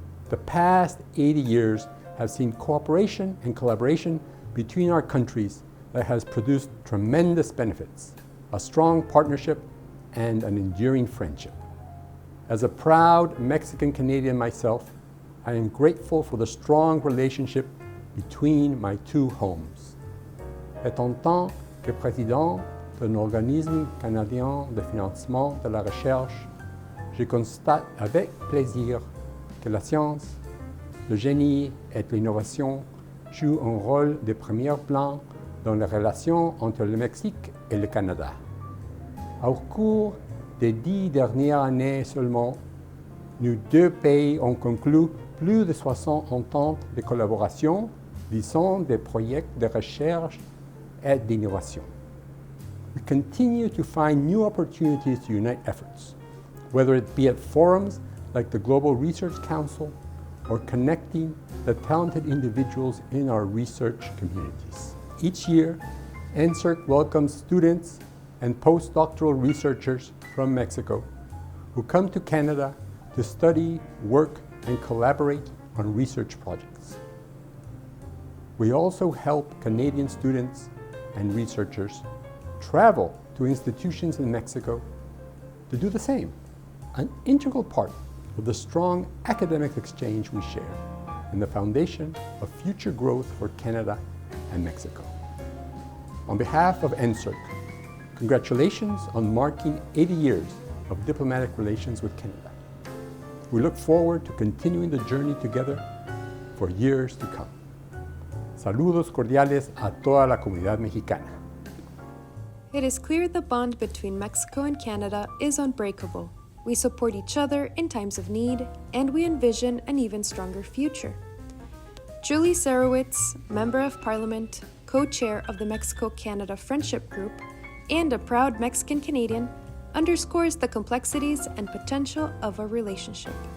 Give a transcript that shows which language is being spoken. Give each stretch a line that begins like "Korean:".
English: The past 80 years have seen cooperation and collaboration between our countries that has produced tremendous benefits, a strong partnership, and an enduring friendship. As a proud Mexican-Canadian myself, I am grateful for the strong relationship between my two homes.
French: Et en tant que président d'un organisme canadien de financement de la recherche, je constate avec plaisir que la science, le génie et l'innovation jouent un rôle de premier plan dans les relations entre le Mexique et le Canada. Au cours des 10 dernières années seulement, nos deux pays ont conclu plus de 60 ententes de collaboration sont des projets de recherche et d'innovation.
English: We continue to find new opportunities to unite efforts, whether it be at forums like the Global Research Council or connecting the talented individuals in our research communities. Each year, NSERC welcomes students and postdoctoral researchers from Mexico who come to Canada to study, work, and collaborate on research projects. We also help Canadian students and researchers travel to institutions in Mexico to do the same, an integral part of the strong academic exchange we share and the foundation of future growth for Canada and Mexico. On behalf of NSERC, congratulations on marking 80 years of diplomatic relations with Canada. We look forward to continuing the journey together for years to come.
Spanish: Saludos cordiales a toda la comunidad mexicana.
English: It is clear the bond between Mexico and Canada is unbreakable. We support each other in times of need, and we envision an even stronger future. Julie Sarowitz, Member of Parliament, co-chair of the Mexico-Canada Friendship Group, and a proud Mexican-Canadian, underscores the complexities and potential of a relationship.